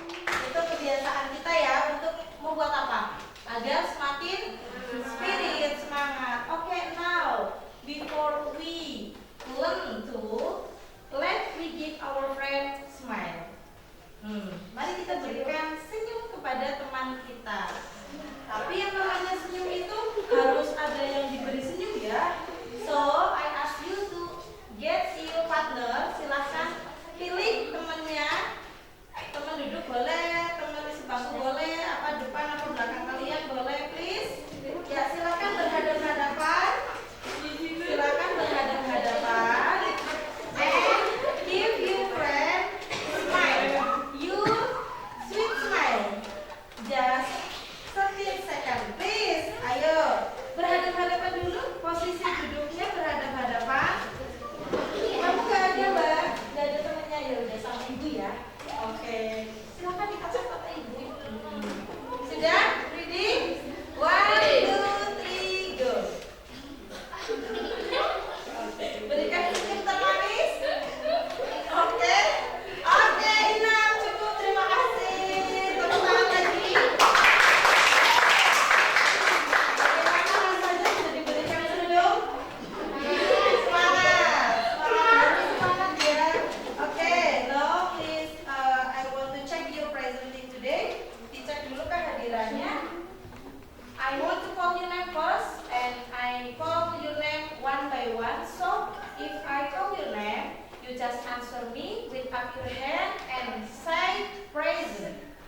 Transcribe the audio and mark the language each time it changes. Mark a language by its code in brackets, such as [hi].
[id] Itu kebiasaan kita ya untuk membuat apa? Agar semakin spirit, semangat. [en] Okay, now before we learn to, let we give our friend smile. [id] Mari kita berikan senyum kepada teman kita. Tapi yang namanya senyum itu harus ada yang diberi senyum ya. [en] So I ask you to get your partner. [id] Silahkan pilih temannya. Teman duduk boleh, teman di sebangku boleh, apa depan atau belakang kalian boleh, please. Ya, silakan berhadapan-hadapan. Silakan berhadapan-hadapan. [en] And give your friend smile. Your sweet smile. Just 15 seconds, please. [id] Ayo, berhadapan-hadapan dulu. Posisi duduknya berhadapan-hadapan. Kamu gak ada, Mbak? Gak ada temannya, ya udah sama ibu ya. Oke, silakan dikasih kata ibu. Sudah? Ready? [en] 1, 2, 3, go. [id] Berikan senyum termanis. Oke. Oke, Ina, cukup. Terima kasih. Tepuk tangan lagi. Bagaimana rasanya sudah diberikan senyum? Semangat. Semangat ya. [en] Oke, now please, I want to check your presenting today. Dicek dulu kehadirannya. I want to call your name first, and I call your name one by one. So, if I call your name, you just answer me with up your hand and say present.